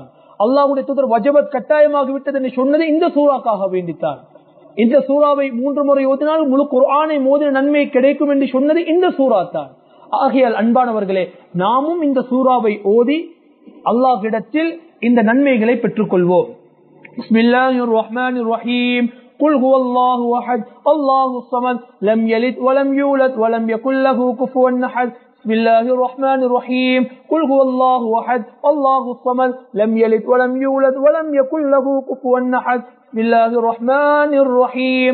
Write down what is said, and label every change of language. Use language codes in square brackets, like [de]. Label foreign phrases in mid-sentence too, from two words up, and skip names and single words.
[ta] அல்லாஹ்வுடைய தூதர் வஜபத் கட்டாயமாகி விட்டது என்று சொன்னது இந்த சூறாக்காக வேண்டித்தான். இந்த சூறாவை 3 முறை ஓதினால் முழு குர்ஆனை மோதின நன்மை கிடைக்கும் என்று சொன்னது இந்த சூறா தான். ஆகையால் அன்பானவர்களே, நாமும் இந்த சூறாவை ஓதி அல்லாஹ்விடத்தில் இந்த நன்மைகளை பெற்றுக் கொள்வோம். [ar] بسم الله الرحمن الرحيم. قل هو الله احد الله الصمد لم يلد ولم يولد ولم يكن له كفوا احد. بسم الله الرحمن الرحيم. قل هو الله احد الله الصمد لم يلد ولم يولد ولم يكن له كفوا احد. بسم الله الرحمن الرحيم.